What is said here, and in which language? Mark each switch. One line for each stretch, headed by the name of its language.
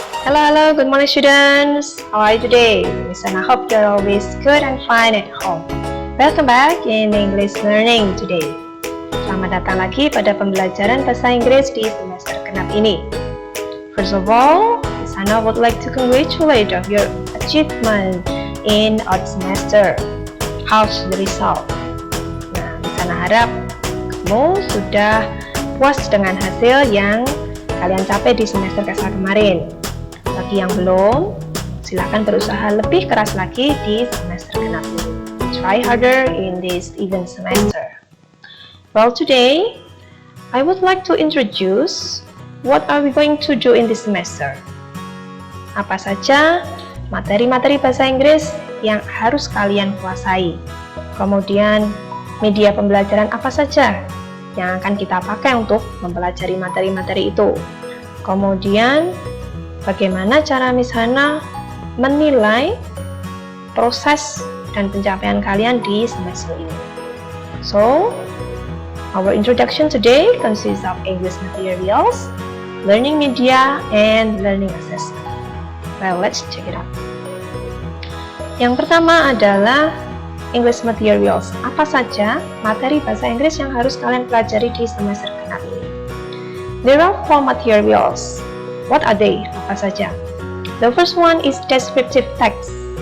English: Hello, good morning students. How are you today? Listen, I hope you're always good and fine at home. Welcome back in English learning today.
Indonesian: Selamat datang lagi pada pembelajaran bahasa Inggris di semester genap ini.
English: First of all, Lisana would like to congratulate of your achievement in our semester. How's the result?
Indonesian: Nah, Lisana harap kamu sudah puas dengan hasil yang kalian capai di semester ke-1 kemarin. Bagi yang belum, silahkan berusaha lebih keras lagi di semester genap ini.
English: Try harder in this even semester. Well, today, I would like to introduce what are we going to do in this semester.
Indonesian: Apa saja materi-materi bahasa Inggris yang harus kalian kuasai. Kemudian, media pembelajaran apa saja yang akan kita pakai untuk mempelajari materi-materi itu. Kemudian, bagaimana cara Miss Hana menilai proses dan pencapaian kalian di semester ini.
English: So, our introduction today consists of English materials, learning media, and learning assessment. Well, let's check it out.
Indonesian: Yang pertama adalah
English: English materials.
Indonesian: Apa saja materi bahasa Inggris yang harus kalian pelajari di semester genap ini?
English: There are 4 materials. What are they?
Indonesian: Apa saja?
English: The first one is descriptive text.